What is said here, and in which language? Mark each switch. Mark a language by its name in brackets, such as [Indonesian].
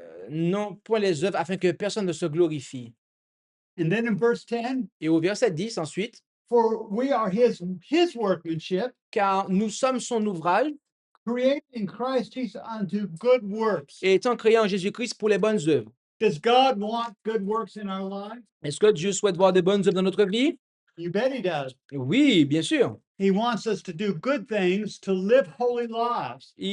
[French] Non, point les œuvres, afin que personne ne se glorifie. [English] And then in verse 10, [French] Et au verset 10 ensuite, [English] for we are his workmanship, [French] car nous sommes son ouvrage, [English] created in Christ Jesus unto good works. [French] et étant créés en Jésus-Christ pour les bonnes œuvres. [English] Does God want good works in our lives? [French] Est-ce que Dieu souhaite voir des bonnes œuvres dans notre vie? [English] You bet he does. [French] Oui, bien sûr. [English] He wants us to do good things, to live holy lives.